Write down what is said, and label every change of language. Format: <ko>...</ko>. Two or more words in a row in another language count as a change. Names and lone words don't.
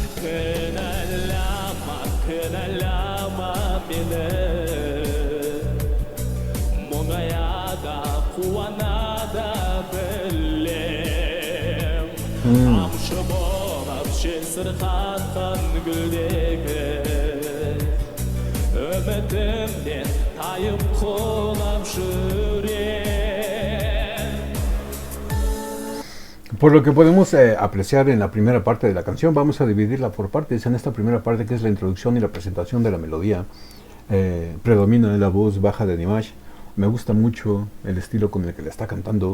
<kk>кінәлама мені мұңаяда қуанада білем тамшы болып жесір қатқан гүлдегі үмітімнен тайып құлап жүрем.</kk> <es>Por lo que podemos apreciar en la primera parte de la canción, vamos a dividirla por partes. En esta primera parte, que es la introducción y la presentación de la melodía, predomina la voz baja de Dimash. Me gusta mucho el estilo con el que le está cantando.</es>